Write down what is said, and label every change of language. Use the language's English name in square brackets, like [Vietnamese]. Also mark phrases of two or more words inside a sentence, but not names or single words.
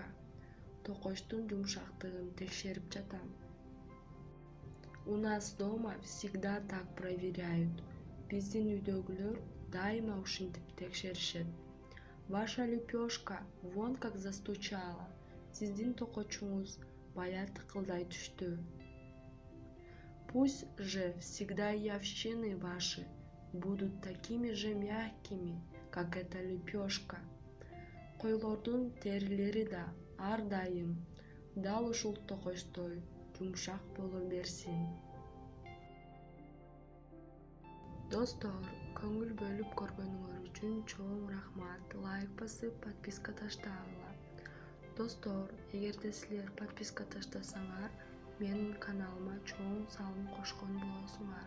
[Kyrgyz] Токочтун жумшактыгын текшерип жатам. [Russian] У нас дома всегда так проверяют. [Kyrgyz] Биздин үйдөгүлөр дайыма ушинтип текшеришет. [Russian] Ваша лепешка вон как застучала. [Kyrgyz] Сиздин токочуңуз бая тыкылдай түштү. [Russian] Пусть же всегда и овчины ваши будут такими же мягкими, как эта лепешка. [Kyrgyz] Койлордун терилери да ар дайым дал ушул токочтой жумшак боло берсин. Достор, көңүл бөлүп көргөнүңөр үчүн чоң рахмат. Лайк басып, подписка таштагыла. Достор, эгерде силер подписка таштасаңар, менин каналыма чоң салым кошкон болосуңар.